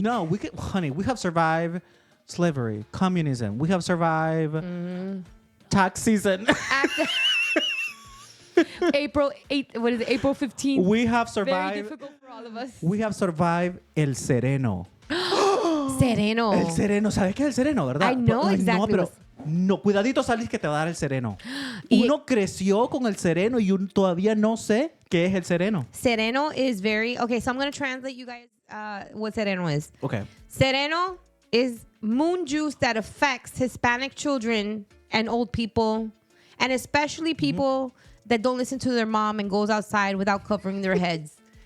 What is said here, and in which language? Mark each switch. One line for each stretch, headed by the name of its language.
English: No, we have survived slavery, communism. We have survived tax season. April 8th, what is it? April 15th. We have survived. Very difficult for all of us. We have survived el sereno. Sereno.
Spanish: El sereno, ¿sabes qué es el sereno, verdad?
English: I know exactly.
Spanish: No, pero no, cuidadito salís que te va a dar el sereno. Uno creció con el sereno y todavía no sé qué es el sereno.
English: Sereno is very okay. So I'm going to translate you guys what sereno is. Okay. Sereno is moon juice that affects Hispanic children and old people, and especially people that don't listen to their mom and goes outside without covering their heads.